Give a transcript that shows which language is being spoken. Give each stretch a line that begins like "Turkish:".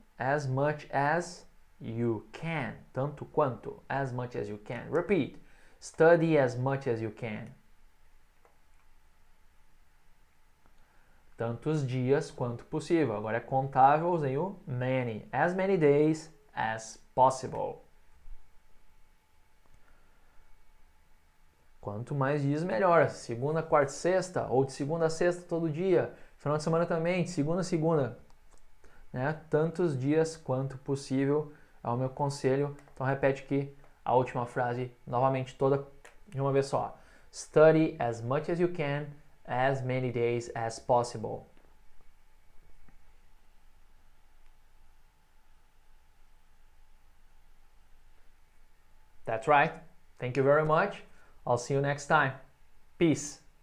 English: As much as you can. Tanto quanto. As much as you can. Repeat. Study as much as you can.
Portuguese: Tantos dias quanto possível. Agora é contável, usei o many.
English: As many days as possible.
Portuguese: Quanto mais dias, melhor. Segunda, quarta, sexta, ou de segunda a sexta todo dia. Final de semana também, de segunda a segunda. Né? Tantos dias quanto possível é o meu conselho. Então repete aqui a última frase novamente toda de uma vez só.
English: Study as much as you can, as many days as possible. That's right. Thank you very much. I'll see you next time. Peace.